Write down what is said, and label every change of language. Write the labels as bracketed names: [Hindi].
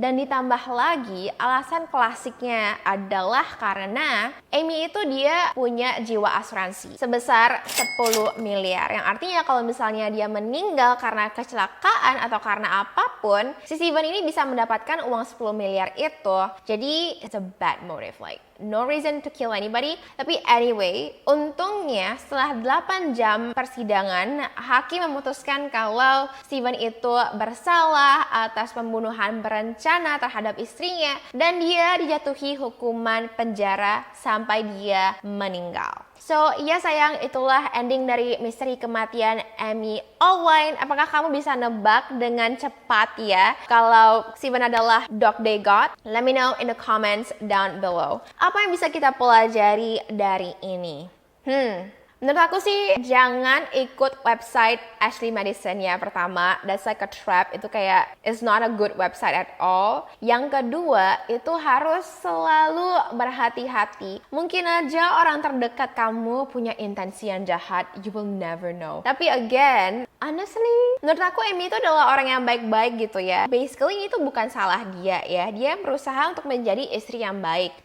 [Indonesian] Dan ditambah lagi alasan klasiknya adalah karena Amy itu dia punya jiwa asuransi sebesar 10 miliar, yang artinya kalau misalnya dia meninggal karena kecelakaan atau karena apapun, si Steven ini bisa mendapatkan uang 10 miliar itu. Jadi [English] it's a bad motive, like no reason to kill anybody. [Indonesian] Tapi anyway, untungnya setelah 8 jam persidangan, hakim memutuskan kalau Steven itu bersalah atas pembunuhan berencana terhadap istrinya, dan dia dijatuhi hukuman penjara sampai dia meninggal. So, ya sayang, itulah ending dari misteri kematian Amy Owen. Apakah kamu bisa nebak dengan cepat ya kalau Steven adalah Dog Day God? [English] Let me know in the comments down below. [Indonesian] Apa yang bisa kita pelajari dari ini? Menurut aku sih jangan ikut website Ashley Madison ya. Pertama, [English] that's like a trap. [Indonesian] Itu kayak [English] it's not a good website at all. [Indonesian] Yang kedua, itu harus selalu berhati-hati. Mungkin aja orang terdekat kamu punya intensi yang jahat. [English] You will never know. [Indonesian] Tapi [English] again, honestly, [Indonesian] menurut aku Amy itu adalah orang yang baik-baik gitu ya. Basically itu bukan salah dia ya. Dia berusaha untuk menjadi istri yang baik.